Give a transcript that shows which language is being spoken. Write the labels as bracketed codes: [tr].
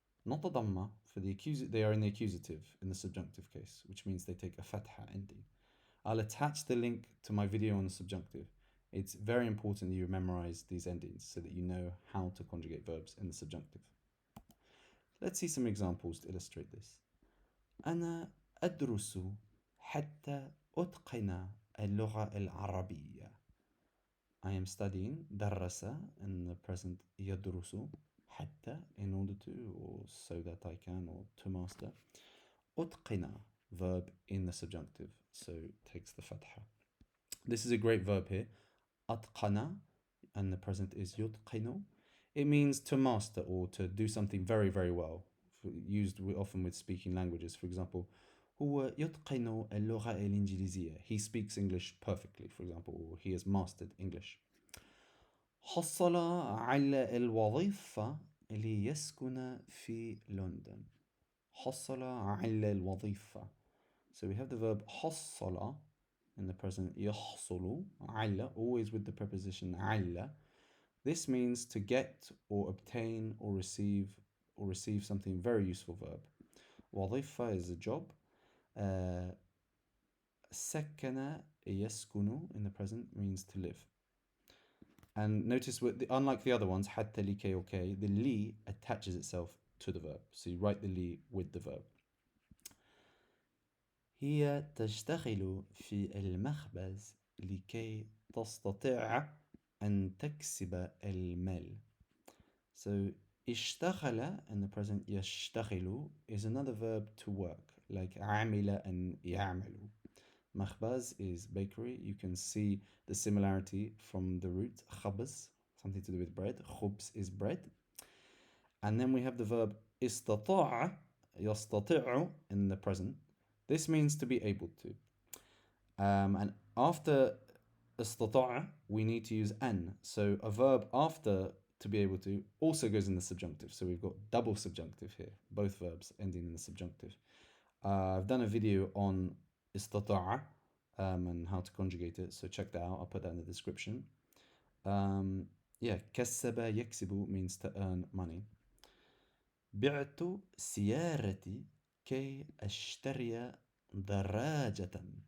[en] Not a dhamma, for the they are in the accusative in the subjunctive case, which means they take a fatha ending. I'll attach the link to my video on the subjunctive. It's very important that you memorize these endings so that you know how to conjugate verbs in the subjunctive. Let's see some examples to illustrate this. [ar] أنا أدرس حتى أتقن اللغة العربية. [en] I am studying درس in the present [ar] يدرس حتى [en] in order to or so that I can or to master. أتقن verb in the subjunctive, so takes the fatha. This is a great verb here. أتقن and the present is يتقن. It means to master or to do something very, very well. Used often with speaking languages. For example, [ar] هو يتقن اللغة الإنجليزية. [en] He speaks English perfectly, for example, or he has mastered English. [ar] حصل على الوظيفة ليسكن في لندن. حصل على الوظيفة. [en] So we have the verb حصل in the present [ar] يحصل على, [en] always with the preposition على. This means to get or obtain or receive something, very useful verb. وظيفة is a job. [ar] سكن يسكن [en] in the present means to live. And notice, unlike the other ones, [ar] حتى لي كي [en] or كي, the li attaches itself to the verb. So you write the li with the verb. [ar] هي تشتغل في المخبز لكي تستطيع أن تكسب المال. [en] So اشتغل in the present يشتغل is another verb to work, like عمل and يعمل. Makhbaz is bakery. You can see the similarity from the root خبز, something to do with bread. خبز is bread. And then we have the verb [ar] استطاع يستطيع [en] in the present. This means to be able to. And after استطاع, we need to use an. So a verb after to be able to also goes in the subjunctive. So we've got double subjunctive here, both verbs ending in the subjunctive. I've done a video on استطاع and how to conjugate it, so check that out. I'll put that in the description. [ar] كسب يكسب [en] means to earn money. [ar] بعت سيارتي كي أشتري دراجة.